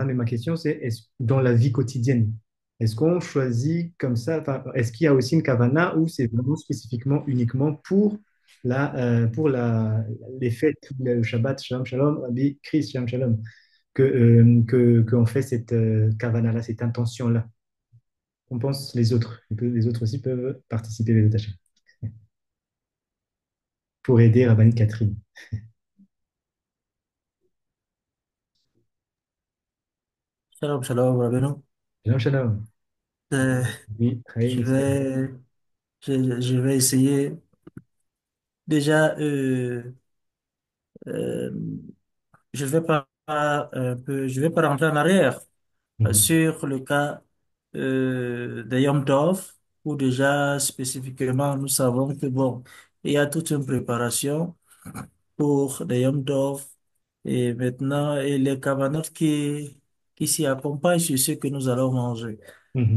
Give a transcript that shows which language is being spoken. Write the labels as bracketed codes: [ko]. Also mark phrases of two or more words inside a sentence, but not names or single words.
[fr] Mais ma question, c'est dans la vie quotidienne, est-ce qu'on choisit comme ça, enfin, est-ce qu'il y a aussi une kavana ou c'est vraiment spécifiquement uniquement pour les fêtes, le Shabbat, [he] שלום, שלום, [fr] Rabbi Chris, [he] שלום, שלום, [fr] qu'on fait cette kavana-là, cette intention-là? On pense les autres. Les autres aussi peuvent participer les détachés pour aider Rabbani Catherine. [he] שלום, שלום, רבנו. שלום, שלום. Euh, [fr] Oui, je Chaim, vais, je vais essayer. Déjà, euh, je vais pas je vais pas rentrer en arrière Mhm, sur le cas de [he] יום טוב, [fr] où déjà spécifiquement nous savons que bon, il y a toute une préparation pour le [he] יום טוב [fr] et maintenant et les cavanotes qui s'y accompagnent sur ce que nous allons manger.